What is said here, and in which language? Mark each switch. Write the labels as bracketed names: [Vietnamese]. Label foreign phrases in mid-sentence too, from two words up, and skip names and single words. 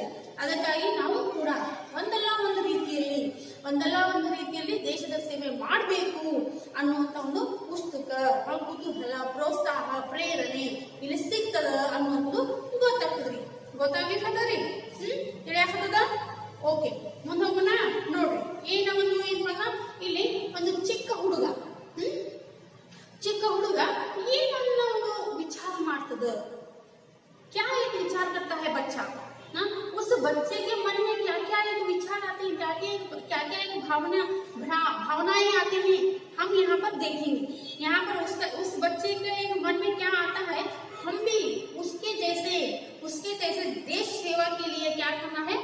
[Kannada] ಅದಕ್ಕಾಗಿ ನಾವು ಕೂಡ ಒಂದಲ್ಲ ಒಂದು ರೀತಿಯಲ್ಲಿ ದೇಶದ ಸೇವೆ ಮಾಡಬೇಕು ಅನ್ನುವಂತ ಒಂದು ಪುಸ್ತಕ, ಕುತೂಹಲ, ಪ್ರೋತ್ಸಾಹ, ಪ್ರೇರಣೆ ಇಲ್ಲಿ ಸಿಗ್ತದ ಅನ್ನುವಂಥದ್ದು ಗೊತ್ತಾಗ್ತದ್ರಿ. ಗೊತ್ತಾಗ್ಲಿಕ್ಕದ ತಿಳಿಯಾಕದ? ಓಕೆ, ಮುಂದೆ ಹೋಗೋಣ. ನೋಡ್ರಿ, ಏನ್ ಇಲ್ಲಿ ಒಂದು ಚಿಕ್ಕ ಹುಡುಗ ಏನನ್ನ ಒಂದು ವಿಚಾರ ಮಾಡ್ತದ. [Hindi] क्या एक विचार करता है बच्चा? उस बच्चे के मन में क्या क्या एक विचार आते हैं, क्या क्या एक भावनाएं आती हैं, हम यहाँ पर देखेंगे। यहाँ पर उस बच्चे के एक मन में क्या आता है? हम भी उसके जैसे देश सेवा के लिए क्या करना है?